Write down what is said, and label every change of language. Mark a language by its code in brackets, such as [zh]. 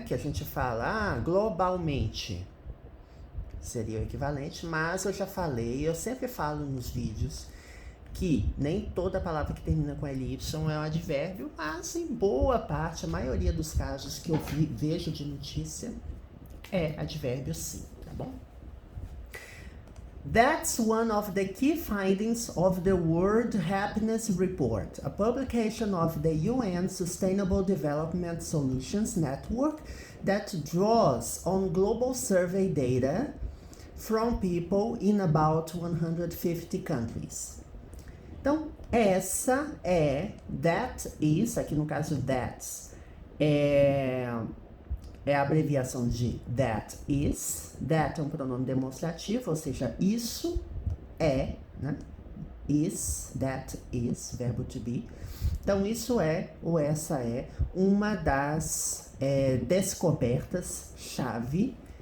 [pt] Que a gente fala, globalmente. Seria o equivalente, mas eu já falei, eu sempre falo nos vídeos, que nem toda palavra que termina com ly é um advérbio, mas em boa parte, a maioria dos casos que eu vejo de notícia, é advérbio sim, tá bom? [en] That's one of the key findings of the World Happiness Report, a publication of the UN Sustainable Development Solutions Network that draws on global survey data from people in about 150 countries. [pt] Então, essa é, that is, aqui no caso that's, é a abreviação de that is. That é um pronome demonstrativo, ou seja, isso é, né? Is, that is, verbo to be. Então, isso é, ou essa é, uma das descobertas-chave.